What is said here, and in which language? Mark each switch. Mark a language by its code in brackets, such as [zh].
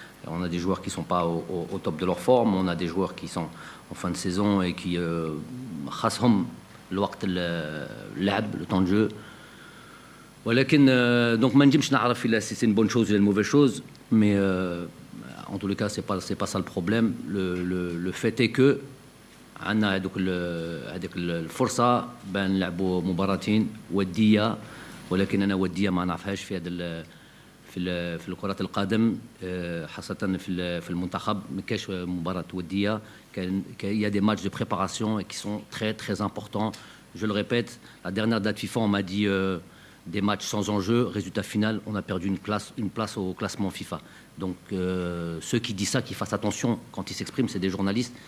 [fr] On a des joueurs qui ne sont pas au top de leur forme, on a des joueurs qui sont en fin de saison et qui [ar] خاصهم الوقت اللعب, [fr] le temps de jeu. [ar] ولكن [fr] donc [ar] ما نجمش نعرف إلا [fr] si c'est une bonne chose ou une mauvaise chose, mais en tous les cas c'est pas ça le problème. Le fait est que [ar] عندنا هذيك الفرصة بان نلعبوا مباراتين ودية, ولكن أنا ودية ما نعرفهاش في هذا في الكرة القدم, خاصة في المنتخب ما كاش مباراة ودية. [fr] Il y a des matchs de préparation qui sont très très importants. Je le répète, la dernière date FIFA on m'a dit des matchs sans enjeu, résultat final on a perdu une place au classement FIFA. Donc ceux qui disent ça, qui fassent attention quand ils s'expriment, c'est des journalistes.